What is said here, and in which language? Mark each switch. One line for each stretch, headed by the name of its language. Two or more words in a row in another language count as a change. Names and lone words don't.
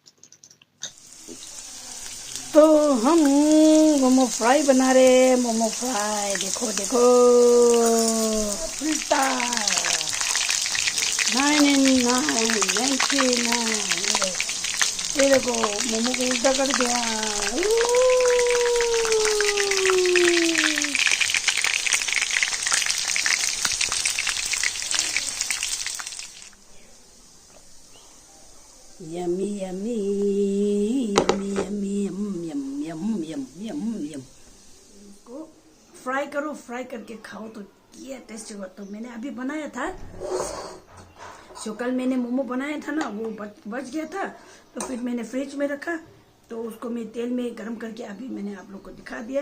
Hindi: तो हम मोमो फ्राई बना रहे हैं। मोमो फ्राई देखो देखो, उल्टा 99 ये देखो मोमो को उल्टा कर दिया। यमी यमी यमी यमी यम यम यम यम यम यम। इसको फ्राई करो, फ्राई करके खाओ तो ये टेस्ट होगा। तो मैंने अभी बनाया था, जो कल मैंने मोमो बनाया था ना, वो बच गया था तो फिर मैंने फ्रिज में रखा। तो उसको मैं तेल में गरम करके अभी मैंने आप लोग को दिखा दिया।